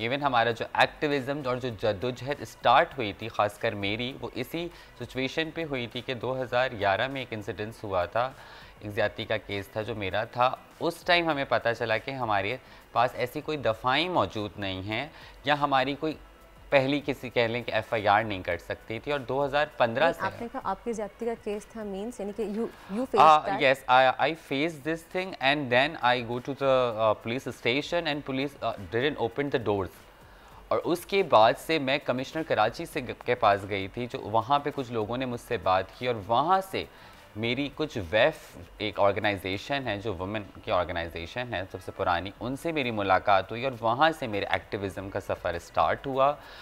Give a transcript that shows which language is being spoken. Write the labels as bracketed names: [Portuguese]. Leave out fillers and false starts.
[Hindi] Even हमारा जो activism और जो जद्दोजहद स्टार्ट हुई थी, ख़ासकर मेरी, वो इसी सिचुएशन पे हुई थी कि 2011 में एक इंसिडेंस हुआ था, एक ज़्यादती का केस था जो मेरा था। उस टाइम हमें पता चला कि हमारे पास ऐसी कोई दफ़ाएँ मौजूद नहीं हैं, या हमारी कोई पहली किसी कह लें कि FIR नहीं कर सकती थी। और 2015 से आपने कहा आपकी ज़्यादती का केस था, मींस यानी कि [English] you faced that? Yes, I faced this thing, and then I go to the police station and police didn't open the doors. [Hindi] और उसके बाद से मैं कमिश्नर कराची से के पास गई थी, जो वहाँ पे कुछ लोगों ने मुझसे बात की, और वहाँ से मेरी कुछ वेफ एक ऑर्गेनाइजेशन है जो वुमेन की ऑर्गेनाइजेशन है सबसे पुरानी, उनसे मेरी मुलाकात हुई, और वहाँ से मेरे एक्टिविज़म का सफ़र स्टार्ट हुआ।